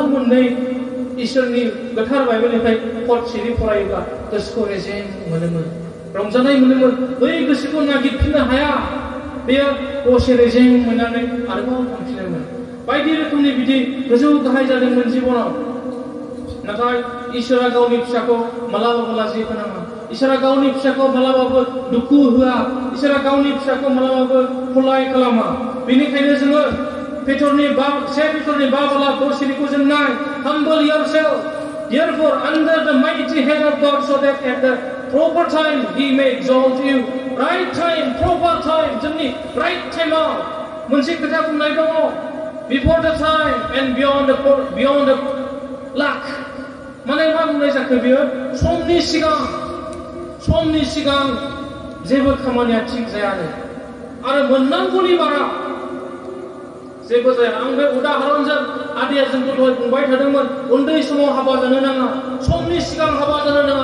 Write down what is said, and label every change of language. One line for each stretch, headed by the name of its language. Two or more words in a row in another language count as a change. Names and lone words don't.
Bodo: मोननै इसोरनि गोथार बाइबेलनिफ्राय हरसेनि फरायोब्ला गोसोखौ रेजें मोनोमोन रंजानाय मोनोमोन बै गोसोखौ नागिरफिननो हाया बेयो दसे रेजें मोननानै आरोबाव थांफिनोमोन बायदि रोखोमनि बिदि गोजौ गाहाय जादोंमोन जिबनाव नाथाय इसोरा गावनि फिसाखौ मालाबाबो लाजि फोनाङा इसोरा गावनि फिसाखौ मालाबाबो दुखु होआ इसोरा गावनि फिसाखौ मालाबाबो खलाय खालामा बेनिखायनो जोङो पेटरनि 5:10 जों नाय
English: humble yourself therefore under the mighty hand of God so that at the proper time he may exalt you right time proper time
Bodo: जोंनि
English: right time
Bodo: आव मोनसे खोथा बुंनाय दङ
English: before the time and beyond the luck
Bodo: माने मा बुंनाय जाखो बियो समनि सिगां जेबो खामानिया थिग जायानो आरो मोननांगौनि बारा जेबो जाया। आं बे उदाहरनजों आदैया जोंखौ दहाय बुंबाय थादोंमोन उन्दै समाव हाबा जानो नाङा, समनि सिगां हाबा जानो नाङा।